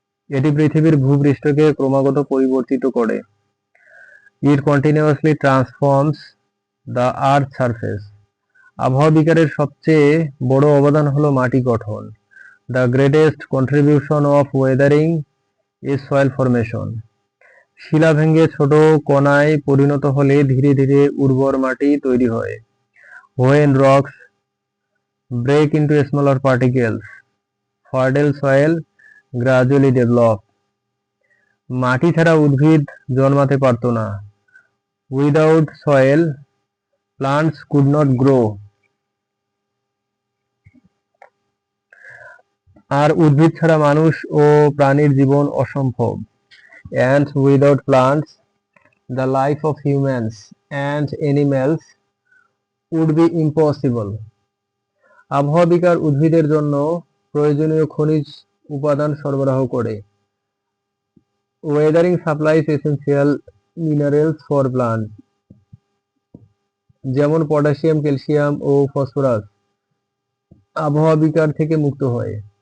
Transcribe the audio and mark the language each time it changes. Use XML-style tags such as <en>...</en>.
<bn>এটি পৃথিবীর ভূপৃষ্ঠকে ক্রমাগত পরিবর্তিত করে।</bn> <en>It continuously transforms the earth surface.</en> <bn>আবহাওয়া বিকারের সবচেয়ে বড় অবদান হলো মাটি গঠন।</bn> <en>The greatest contribution of weathering is soil formation.</en> <bn>শিলা ভেঙে ছোট কণায় পরিণত হলে ধীরে ধীরে উর্বর মাটি তৈরি হয়।</bn> <en>When rocks break into smaller particles, fertile soil gradually develop.</en> <bn>মাটি ছাড়া উদ্ভিদ জন্মাতে পারত না।</bn> <en>Without soil, plants could not grow.</en> <bn>আর উদ্ভিদ ছাড়া মানুষ ও প্রাণীর জীবন অসম্ভব।</bn> <en>And without plants, the life of humans and animals would be impossible.</en> <bn>আবহাওয়া বিকার উদ্ভিদের জন্য প্রয়োজনীয় খনিজ উপাদান সরবরাহ করে।</bn> <en>weathering supplies essential minerals for plant,</en> <bn>যেমন পটাশিয়াম, ক্যালসিয়াম ও ফসফরাস আবহাওয়া বিকার থেকে মুক্ত হয়।</bn>